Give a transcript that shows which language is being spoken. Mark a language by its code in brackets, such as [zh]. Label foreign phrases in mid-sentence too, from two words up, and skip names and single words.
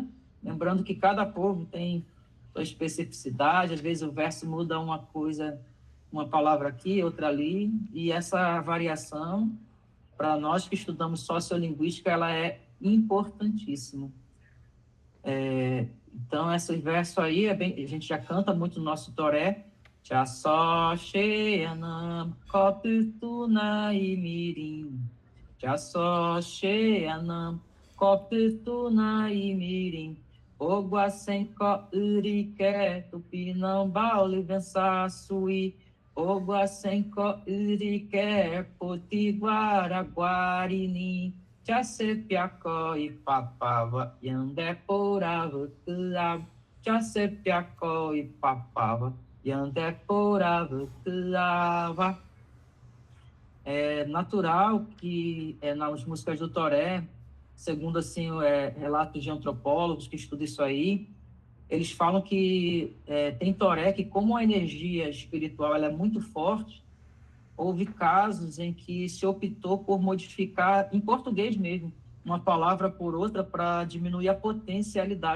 [pt] Lembrando que cada povo tem sua especificidade, às vezes o verso muda uma coisa, uma palavra aqui, outra ali, e essa variação, para nós que estudamos sociolinguística, ela é importantíssima. Então, esse verso aí, a gente já canta muito no nosso toré. [tpw] Já só Xeanam, Coptuna e Mirim. Já só Xeanam, Coptuna e Mirim. Oguacenco Urique, Tupinambá, Olivençaçuí. Oguacenco Urique, Potiguara, Guarini. Jacepiacó e papava, Yandé porava, Tuaba. Jacepiacó e papava, Yandé porava, Tuaba. [pt] É natural que nas músicas do Toré, segundo assim relatos de antropólogos que estudam isso aí, eles falam que tem Toré que, como a energia espiritual ela é muito forte, houve casos em que se optou por modificar, em português mesmo, uma palavra por outra para diminuir a potencialidade